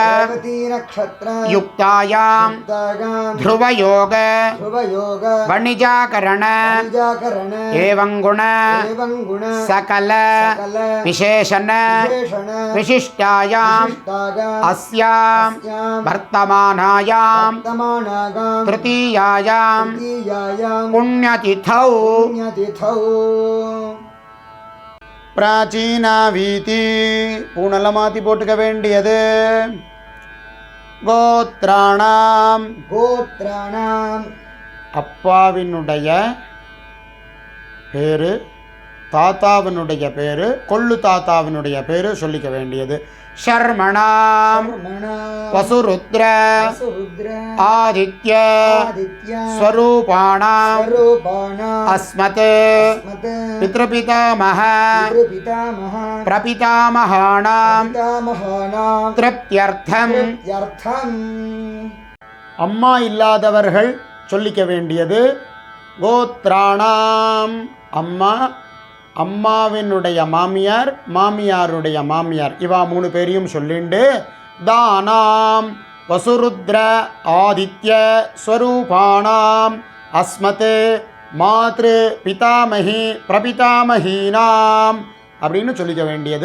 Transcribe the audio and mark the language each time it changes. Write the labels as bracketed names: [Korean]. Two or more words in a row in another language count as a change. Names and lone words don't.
[Sanskrit] युक्तायां ध्रुवयोग वणिजाकरण एवं गुण सकल विशेषण विशिष्टायां अस्यां वर्तमानायां तृतीयायां पुण्यतिथौ [Tamil] प्राचीना வீதி பூனல மாத்தி போட்டுக்க வேண்டியது கோத்ராணாம் அப்பாவினுடைய பேரு தாத்தாவினுடைய பேரு கொள்ளு தாத்தாவினுடைய பேரு சொல்லிக்க வேண்டியது [Sanskrit] शर्मणां वसुरुद्र आदित्य स्वरूपाणां अस्मत् पितृपितामह प्रपितामहानां तृप्त्यर्थं [Tamil] அம்மா இல்லாதவர்கள் சொல்லிக்க வேண்டியது கோத்ராணாம் அம்மா அம்மாவினுடைய மாமியார் மாமியாருடைய மாமியார் இவா மூணு பேரையும் சொல்லிண்டு தானாம் [Sanskrit] वसुरुद्र आदित्य स्वरूपाणां अस्मत् मातृ पितामही प्रपितामहीनां [Tamil] அப்படின்னு சொல்லிக்க வேண்டியது.